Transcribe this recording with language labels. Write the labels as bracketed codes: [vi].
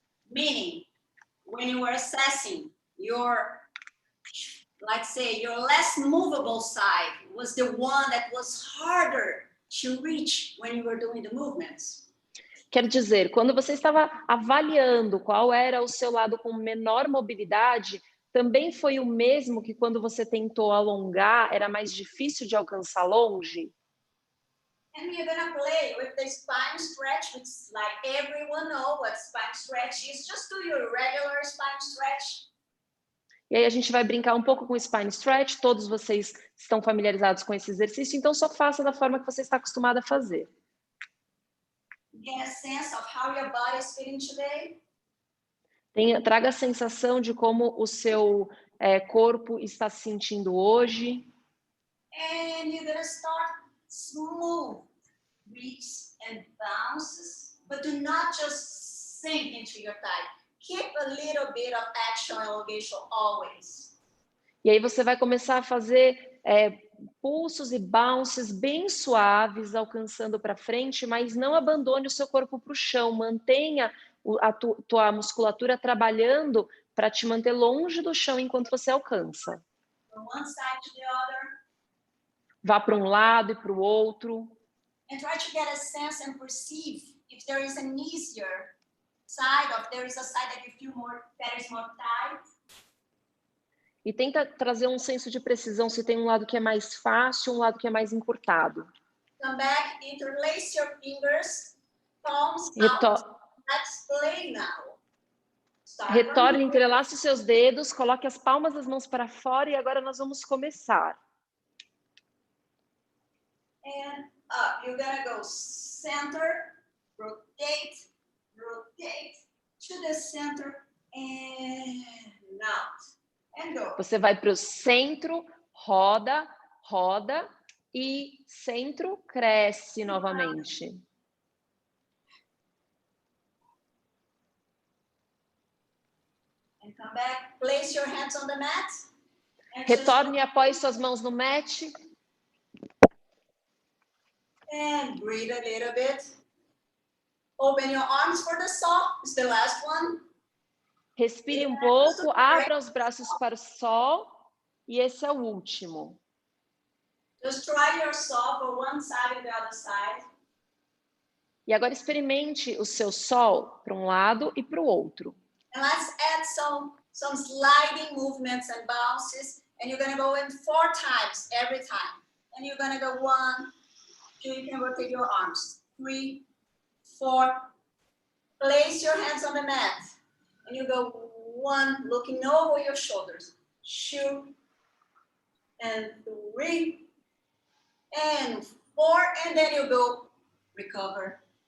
[en] Meaning, when you were assessing your let's say your less movable side was the one that was harder to reach when you were doing the movements. [pt] Quer dizer, quando você estava avaliando qual era o seu lado com menor mobilidade, também foi o mesmo que quando você tentou alongar, era mais difícil de alcançar longe? [en] And we're gonna play with the spine stretch, which is like everyone knows what spine stretch is. Just do your regular spine stretch. [pt] E aí a gente vai brincar um pouco com o spine stretch, todos vocês estão familiarizados com esse exercício, então só faça da forma que você está acostumado a fazer. [en] Get a sense of how your body is feeling today. [pt] Traga a sensação de como o seu corpo está se sentindo hoje. [en] And you're gonna start smooth reaches and bounces, but do not just sink into your thigh. Keep a little bit of action and elongation always. [pt] E aí você vai começar a fazer pulsos e bounces bem suaves, alcançando para frente, mas não abandone o seu corpo para o chão. Mantenha a tua musculatura trabalhando para te manter longe do chão enquanto você alcança. [en] From one side to the other. [pt] Vá para um lado e para o outro. [en] And try to get a sense and perceive if there is an easier side, or if there is a side that you feel that is more tight. [pt] E tenta trazer um senso de precisão se tem um lado que é mais fácil, um lado que é mais encurtado. [en] Come back, interlace your fingers, palms out. Let's play now. [pt] Retorne, entrelace os seus dedos, coloque as palmas das mãos para fora e agora nós vamos começar. [en] And up, you're gonna go center, rotate, rotate to the center and out. And go. [pt] Você vai para o centro, roda, roda e centro, cresce novamente. [en] And come back, place your hands on the mat. [pt] Retorne e apoie suas mãos no mat. [en] And breathe a little bit. Open your arms for the sol. It's the last one. [pt] Respire um pouco, abra os braços para o sol e esse é o último. [en] Just try your sol for one side and the other side. [pt] E agora experimente o seu sol para um lado e para o outro. [en] And let's add some sliding movements and bounces. And you're gonna go in 4 times every time. And you're gonna go 1, 2, you can rotate your arms. 3, 4. Place your hands on the mat. And you go 1, looking over your shoulders. 2, and 3, and 4, and then you go recover.